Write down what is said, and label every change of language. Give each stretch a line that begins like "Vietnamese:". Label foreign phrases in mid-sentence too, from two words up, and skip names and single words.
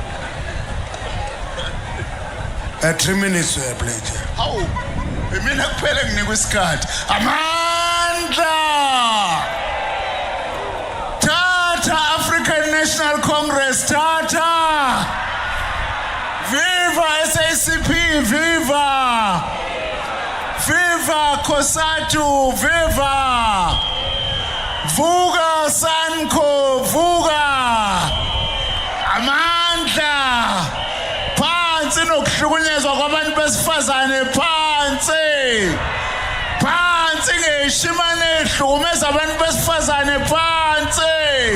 English: 3 minutes Blade.
Zulu: Hawu, mina kuphela nginikwa isikhathi. Amandla! Tata African National Congress, Tata! Viva SACP, viva! Viva COSATU, viva! Vuga Sanko, vuga! Amandla! Phansi nokuhlukunyezwa kwabantu besifazane, phansi! Phansi ngeshimane ehlukumeza abantu besifazane, phansi!